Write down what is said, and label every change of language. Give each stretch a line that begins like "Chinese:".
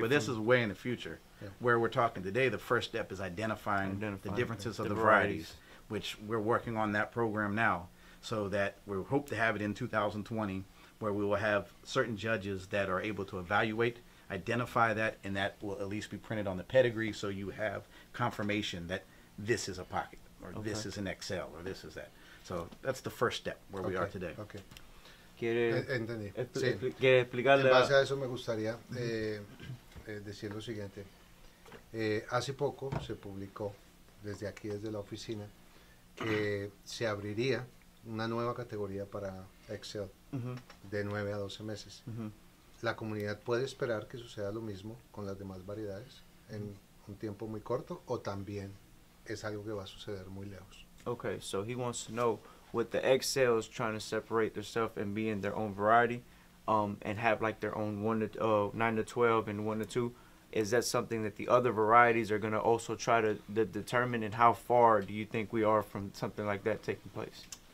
English: But this is way in the future. Where we're talking today, the first step is identifying the differences of the varieties, which we're working on that program now, so that we hope to have it in 2020, where we will have certain judges that are able to evaluate identify that, and that will at least be printed on the pedigree, so you have confirmation that this is a pocket, or this is an XL, or this is that. So that's the first step where we are today. Okay.
Spanish: Entendí. Sí. ¿Quiere explicarle? En base a eso me gustaría decir lo siguiente. Hace poco se publicó desde aquí, desde la oficina, que se abriría una nueva categoría para Excel de 9 a 12 meses. La comunidad puede esperar que suceda lo mismo con las demás variedades en un tiempo muy corto, o también es algo que va a suceder muy lejos.
English: Okay, so he wants to know, with the XLs trying to separate themselves and be in their own variety, and have like their own 9 to 12 and 1 to 2, is that something that the other varieties are going to also try to determine, and how far do you think we are from something like that taking place?